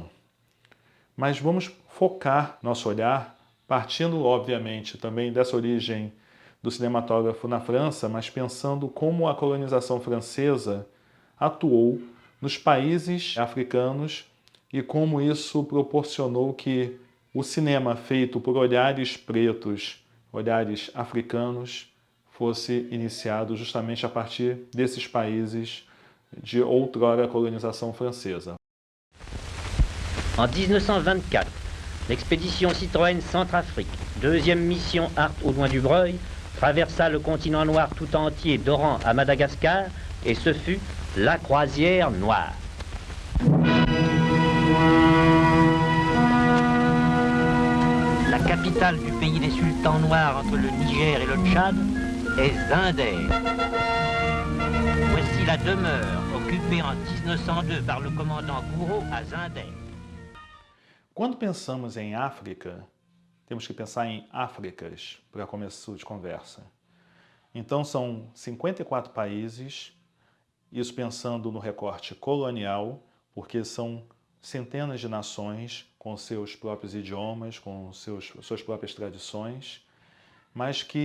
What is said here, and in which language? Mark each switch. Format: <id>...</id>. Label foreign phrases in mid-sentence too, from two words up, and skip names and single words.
<pt>Mas vamos focar nosso olhar, partindo, obviamente, também dessa origem do cinematógrafo na França, mas pensando como a colonização francesa atuou nos países africanos e como isso proporcionou que o cinema feito por olhares pretos, olhares africanos, fosse iniciado justamente a partir desses países de outrora colonização francesa.</pt> <fr>En 1924, l'expédition Citroën Centrafrique, deuxième mission Art au loin du Breuil, traversa le continent noir tout entier d'Oran à Madagascar et ce fut la croisière noire. La capitale du pays des sultans noirs entre le Niger et le Tchad est Zinder. Voici la demeure occupée en 1902 par le commandant Gouraud à Zinder.</fr> <pt>Quando pensamos em África, temos que pensar em Áfricas para começo de conversa. Então são 54 países, isso pensando no recorte colonial, porque são centenas de nações com seus próprios idiomas, com suas próprias tradições, mas que</pt>